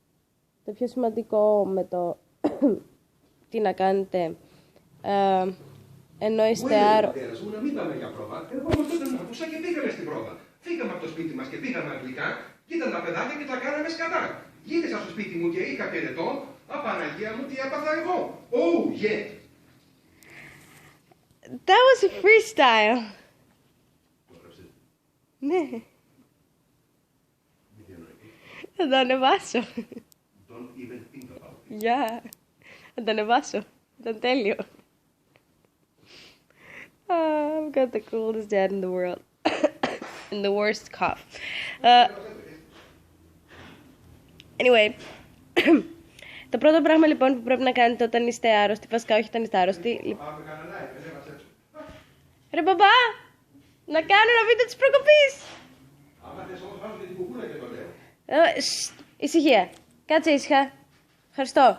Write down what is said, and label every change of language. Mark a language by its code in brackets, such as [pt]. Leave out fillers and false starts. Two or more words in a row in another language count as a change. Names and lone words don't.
[el] Το πιο σημαντικό με το τι να κάνετε ενώ είστε άρρωστοι. Να μην πάμε για πρόβα. Εγώ όμως τότε μου άκουσα και πήγαμε στην πρόβα. Φύγαμε από το σπίτι μας και πήγαμε αγγλικά και ήταν τα παιδάκια και τα κάναμε σκατά. Γύρισα στο σπίτι μου και είχα πυρετό. Απαναγία μου, τι έπαθα εγώ. [en] Oh, yeah. That was a freestyle. [el] Ναι. Θα το ανεβάσω. [en] Don't even think about it. Yeah. [el] Θα το ανεβάσω. Ήταν τέλειο. [en] I've got the coolest dad in the world. And the worst cough. Anyway. [el] Το πρώτο πράγμα λοιπόν που πρέπει να κάνετε όταν είστε άρρωστοι, βασικά όχι όταν είστε άρρωστοι. Ρε μπαμπά! Να κάνω ένα βίντεο της προκοπής! Άμα θες όμως βάζω και την κουκούλα και το λέω. Ησυχία. Κάτσε ήσυχα. Ευχαριστώ.